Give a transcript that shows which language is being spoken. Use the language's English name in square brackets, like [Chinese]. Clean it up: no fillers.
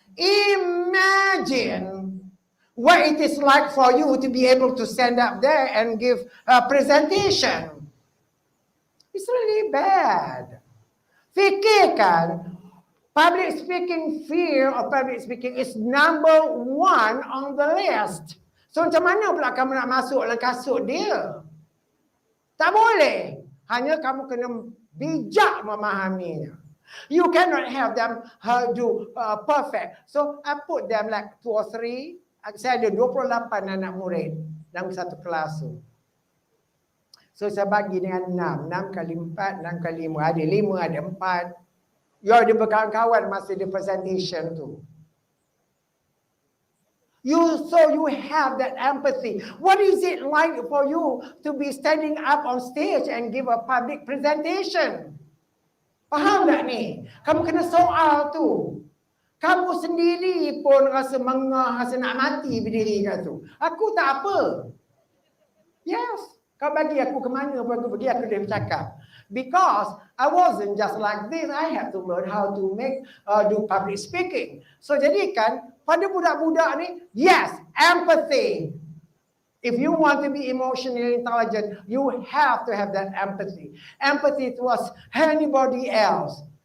[English] Imagine what it is like for you to be able to stand up there and give a presentation. It's really bad. [Malay] Fikirkan, [English] public speaking, fear of public speaking is number 1 on the list. [Malay] So macam mana pula kamu nak masuk dalam kasut dia? Tak boleh. Hanya kamu kena bijak memahaminya. [English] You cannot have them do perfect. So I put them like 2 or 3. [Malay] Saya ada 28 anak murid dalam satu kelas tu. So saya bagi dengan 6. 6 kali 4, 6 kali 5. Ada 5, ada 4. You ada berkawan-kawan masa di presentation tu. [English] So you have that empathy. What is it like for you to be standing up on stage and give a public presentation? [Malay] Faham tak ni? Kamu kena soal tu. Kamu sendiri pun rasa mengah, rasa nak mati berdiri kat tu. Aku tak apa. Yes. Kau bagi aku ke mana pun aku pergi, aku dah bercakap. [English] Because I wasn't just like this. I had to learn how to do public speaking. [Malay] So jadikan pada budak-budak ni, yes, empathy. [English] If you want to be emotionally intelligent, you have to have that empathy. Empathy towards anybody else.